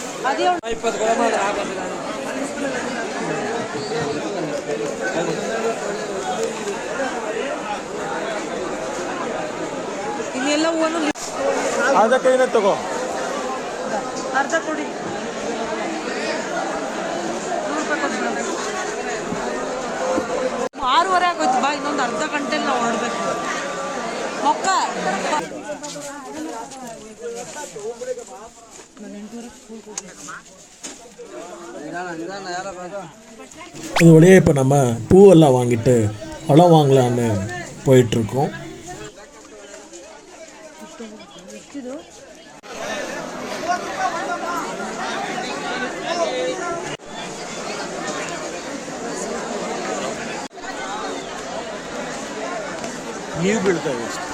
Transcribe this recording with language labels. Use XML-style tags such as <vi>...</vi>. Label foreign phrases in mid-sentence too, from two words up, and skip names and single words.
<kn>ಇನ್ನೆಲ್ಲ ಒಂದು ಅದಕ್ಕೆ ತಗೋ ಅರ್ಧ ಕೊಡಿ 6:30 ಆಗೋಯ್ತು ಬಾ ಇನ್ನೊಂದು ಅರ್ಧ ಗಂಟೆಲಿ ನಾವು ಹೊರಡ್ಬೇಕು ಮೊಕ್ಕ</kn> <ta>இது வழியாக இப்போ நம்ம பூவெல்லாம் வாங்கிட்டு பழம் வாங்கலான்னு போயிட்டுருக்கோம்.</ta> <kn>ನೀರು ಬೀಳ್ತವೆ</kn>